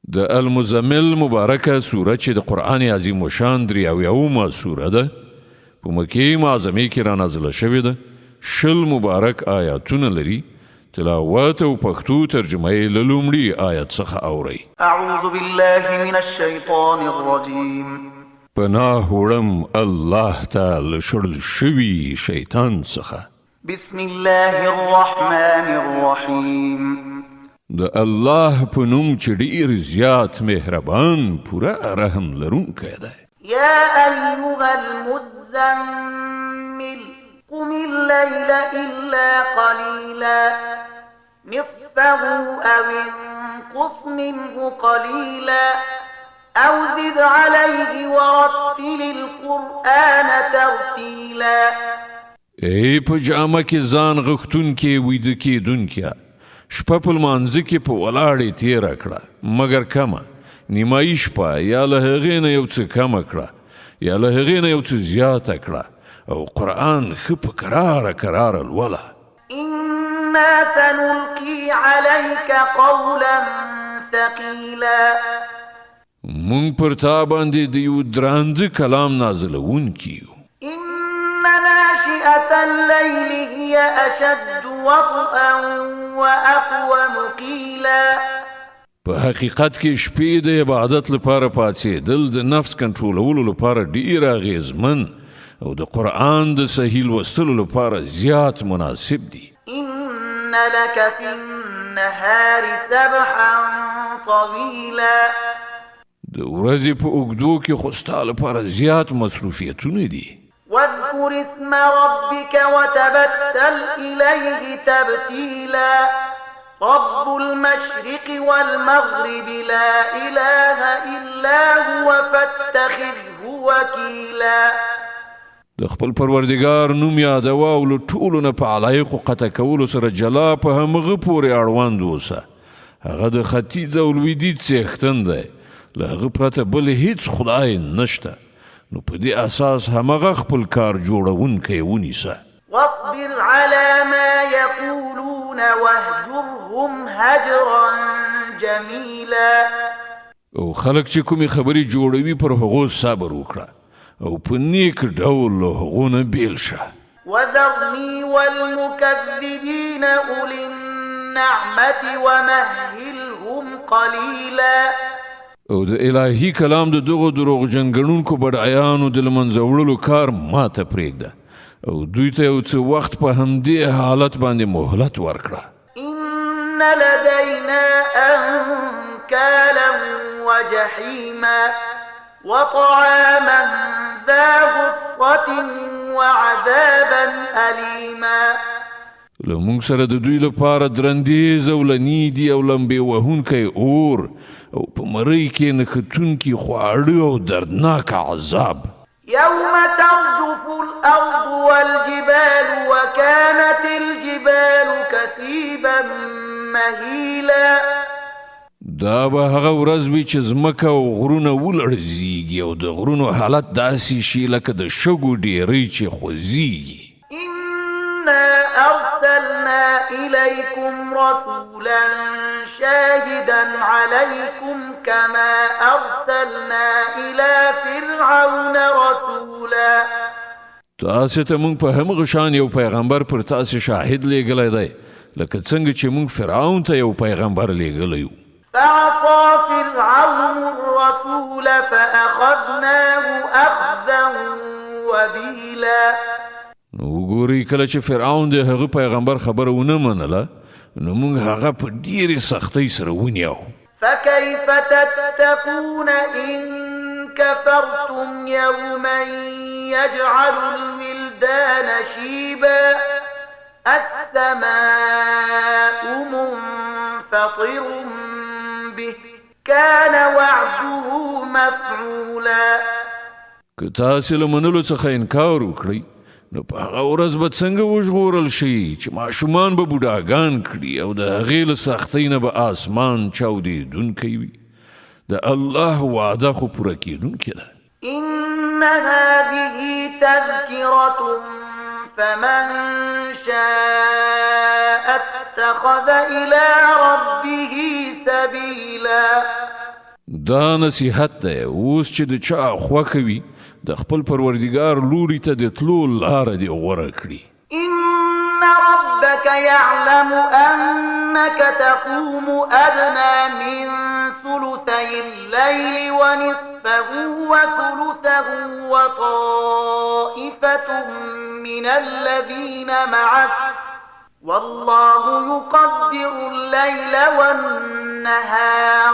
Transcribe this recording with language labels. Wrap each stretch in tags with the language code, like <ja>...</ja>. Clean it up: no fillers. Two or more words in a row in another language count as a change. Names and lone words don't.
<ps>د المزمل مبارکه سوره چې د قرآن عظیم الشان 83 سوره ده په مکې معظمې کې را نازله شوې ده. 20 مبارک آیاتونه لري. تلاوت او پښتو ترجمه یې له لومړي آیت څخه اورئ.</ps> <ar>اعوذ بالله من الشیطان الرجیم.</ar> <ps>پناه وړم الله ته له شړل شوي شیطان څخه.</ps> <ar>بسم الله الرحمن الرحیم.</ar> <ps>د الله په نوم چې ډېر زیات مهربان پوره رحم لرونکی دی.</ps> <ar>یا ایها المزمل قم الليل الا قليلا نصفه او انقص منه قليلا او زد عليه ورتل القرآن ترتيلا.</ar> <ps>ای په جامه کې ځان غښتونکې ویده کېدونکیه، شپه په لمانځه کې په ولاړې تېره کړه مګر کمه، نیمایي شپه یا له هغې نه یو څه کمه کړه یا له هغې نه یو څه زیاته کړه او قرآن ښه په کراره لوله.</ps> <ar>انا سنلقي عليك قولا ثقيلا.</ar> <ps>مونږ پر تا باندې د یو درانده کلام نازلونکي یو.</ps> <ar>ناشئة الليل هي أشد وطئا وأقوم قيلا.</ar> <ps>په حقیقت کې شپې د عبادت لپاره پاڅېدل د نفس کنټرولولو لپاره ډېر اغېزمن او د قرآن د صحیح لوستلو لپاره زیات مناسب دي.</ps> <ar>إن لك في النهار سبحا طويلا.</ar> <ps>د ورځې په اوږدو کې خو ستا لپاره زیات مصروفیتونه دي.</ps> <ar>واذكر اسم ربك وتبتل إليه تبتيلا. رب المشرق والمغرب لا إله إلا هو فاتخذه وكيلا.</ar> <ps>د خپل پروردګار نوم یادوه او له ټولو نه په علایقو قطع کولو سره جلا په همغه پورې اړوند اوسه. هغه د ختیځ او لویدیځ څښتن دی، له هغه پرته بل هیڅ خدای نشته، نو په دې اساس همغه خپل کار جوړونکی ونیسه.</ps> <ar>واصبر على ما يقولون واهجرهم هجرا جميلا.</ar> <ps>او خلق چې کومې خبرې جوړوي پر هغو صبر وکړه او په نیک ډول له هغو نه بیل شه.</ps> <ar>وذرني والمكذبين أولي النعمة ومهلهم قليلا.</ar> <ps>او د الهي کلام د دغو دروغجن ګڼونکو بډایانو د له منځه وړلو کار ماته پرېږده او دوی ته یو څه وخت په همدې حالت باندې مهلت ورکړه.</ps> <ar>إن لدينا أنكالا وجحيما وطعاما ذا غصة وعذابا أليما.</ar> <ps>له موږ سره د دوی لپاره درندیز او لنی دي او لمبې وهونکی اور او په مرۍ کې نښتونکي خواړه او دردناک عذاب.</ps> <ar>يوم ترجف الأرض والجبال وكانت الجبال كثيبا مهيلا.</ar> <ps>دا به هغه ورځ وي چې ځمکه او غرونه ولړزیږي او د غرونو حالت داسې شي لکه د شګو ډیرۍ چې خوځیږي.</ps> <ar>إنا أرسلنا إليكم رسولا شاهدا عليكم كما أرسلنا إلى فرعون رسولا.</ar> <ps>تاسې ته موږ په همغه شان یو پیغمبر پر تاسې شاهد لیږلی دی لکه څنګه چې موږ فرعون ته یو پیغمبر لیږلی و.</ps> <ar>فعصى فرعون الرسول فأخذناه أخذا وبيلا.</ar> <ps>نو وګورئ کله چې فرعون د هغه پیغمبر خبره ونه منله نو موږ هغه په ډېرې سختۍ سره ونیو.</ps> <ar>فكيف تتقون إن كفرتم يوما يجعل الولدان شيبا السماء منفطر به كان وعده مفعولا.</ar> <ps>که تاسې له منلو څخه انکار وکړئ نو په هغه ورځ به څنګه وژغورل شي چې ماشومان به بوډاګان کړي او د هغې له سختۍ نه به آسمان چاودېدونکی وي. د الله وعده خو پوره کېدونکې ده.</ps> <ar>إن هذه تذكرة فمن شاء اتخذ إلى ربه سبيلا.</ar> <ps>دا نصیحت دی اوس چې د چا خوښه وي د خپل پروردګار لوري ته د تلو لاره دې غوره کړي.</ps> <ar>إن ربك يعلم أنك تقوم أدنى من ثلثي الليل ونصفه وثلثه وطائفة من الذين معك والله يقدر الليل والنهار</ar>